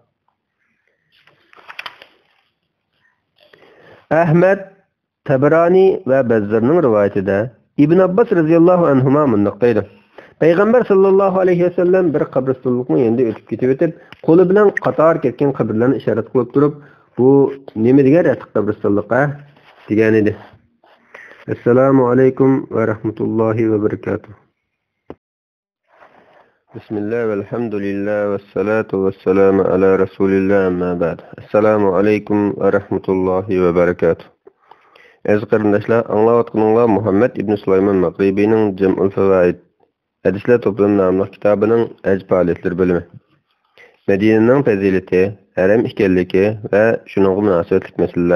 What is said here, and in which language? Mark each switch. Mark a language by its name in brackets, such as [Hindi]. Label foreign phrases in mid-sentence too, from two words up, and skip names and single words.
[Uzbek] Ahmad, Tabarani va Bazzarning rivoyatida Ibn Abbas [Arabic] رضي الله عنهما [Uzbek] mundaq deydi: Payg'ambar [Arabic] صلى الله عليه وسلم [Uzbek] bir qabristonlikning endi o'tib ketib, qo'li bilan qator ketgan qabrlarni ishorat qilib turib, bu nima degan ratiq qabristonliqqa degan edi. [Arabic] السلام عليكم ورحمة الله وبركاته. بسم الله والحمد لله والصلاة والسلام على رسول الله أما بعد. السلام عليكم ورحمة الله وبركاته. [Uzbek] Aziz qarindoshlar, anglayotganinglar Muhammad ibn Sulaymon Maqribining Jam'ul Fawaid hadislar to'plami nomli kitobining haj faoliyatlari bo'limi. Madinaning fazilati, haram ekanligi va shuningga munosabatli masalalar.